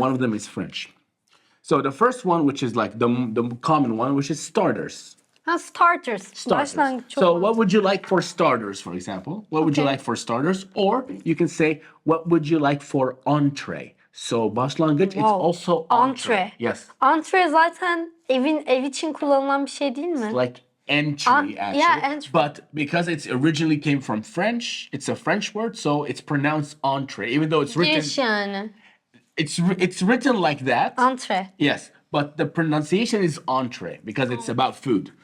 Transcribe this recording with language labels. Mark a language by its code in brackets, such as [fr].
[en] One of them is French. So the first one, which is like the common one, which is starters. [tr] Ha, [en] starters. [tr] Başlangıç çok [en] So [tr] mantıklı. [en] what would you like for starters, for example? What would you Okay. like for starters? Or you can say, what would you like for entree? So [tr] başlangıç, [en] it's Wow. also Entree. Yes. [tr] Entree zaten ev için kullanılan bir şey değil mi? [en] Like entry, actually. yeah, entry. But because it's originally came from French, it's a French word, so it's pronounced entree. Even though it's written, [tr] Giriş yani. [en] it's written like that. Entree. Yes, but the pronunciation is entree because it's about food.